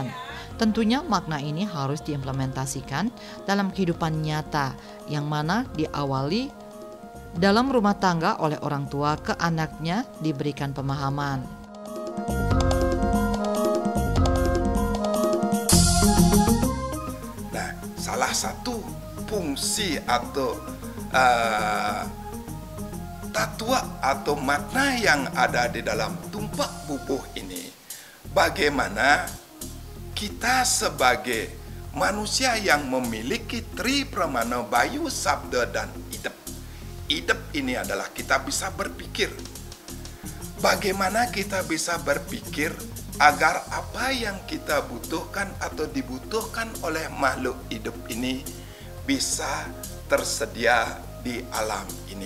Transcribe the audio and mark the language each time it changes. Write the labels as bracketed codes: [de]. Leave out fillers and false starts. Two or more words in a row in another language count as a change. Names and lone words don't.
[id] Tentunya makna ini harus diimplementasikan dalam kehidupan nyata yang mana diawali dalam rumah tangga oleh orang tua ke anaknya diberikan pemahaman. Nah, salah satu fungsi atau tatua atau makna yang ada di dalam tumpak bubuh ini, bagaimana kita sebagai manusia yang memiliki Tri Pramana Bayu, Sabda dan Idep. Idep ini adalah kita bisa berpikir. Bagaimana kita bisa berpikir agar apa yang kita butuhkan atau dibutuhkan oleh makhluk hidup ini bisa tersedia di alam ini.